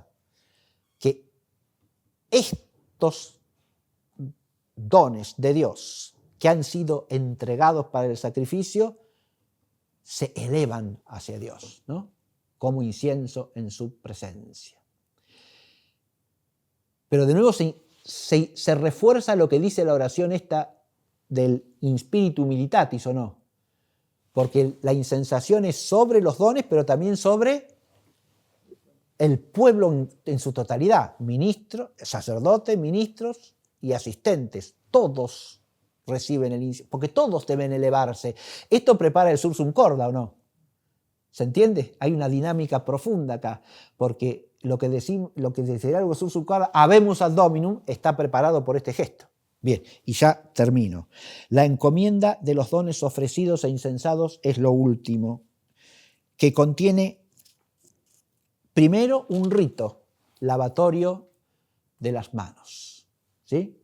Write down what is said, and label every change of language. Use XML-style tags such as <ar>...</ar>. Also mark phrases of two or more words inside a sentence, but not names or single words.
<es>Que estos dones de Dios que han sido entregados para el sacrificio se elevan hacia Dios, ¿no? Como incienso en su presencia. Pero de nuevo se refuerza lo que dice la oración esta del</es> <la>in spiritu militatis,</la> <es>¿o no? Porque la incensación es sobre los dones, pero también sobre el pueblo en su totalidad. Ministros, sacerdotes, ministros y asistentes. Todos reciben el incienso, porque todos deben elevarse. Esto prepara el</es> <la>sursum corda,</la> <es>¿o no? ¿Se entiende? Hay una dinámica profunda acá, porque lo que decía algo</es> <la>sursum corda, habemus ad dominum,</la> <es>está preparado por este gesto. Bien, y ya termino. La encomienda de los dones ofrecidos e incensados es lo último, que contiene primero un rito, lavatorio de las manos, ¿sí?</es>